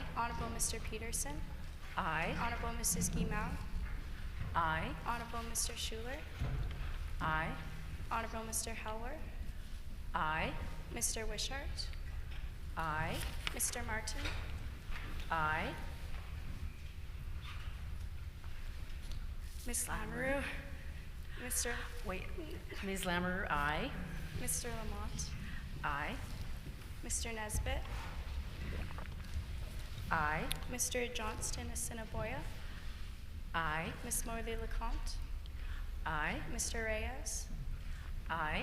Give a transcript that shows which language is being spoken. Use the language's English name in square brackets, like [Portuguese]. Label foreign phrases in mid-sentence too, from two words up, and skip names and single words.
[English] Honorable Mr. Peterson, Aye. Honorable Mrs. Guimau, Aye. Honorable Mr. Schuler, Aye. Honorable Mr. Helwer, Aye. Mr. Wishart, Aye. Mr. Martin, Aye. Ms. Lamoureux, Mr. Wait, Ms. Lamoureux, aye. Mr. Lamont, Aye. Mr. Nesbitt, Aye. Mr. Johnston Assiniboia, Aye. Ms. Morley Lecomte, Aye. Mr. Reyes, Aye.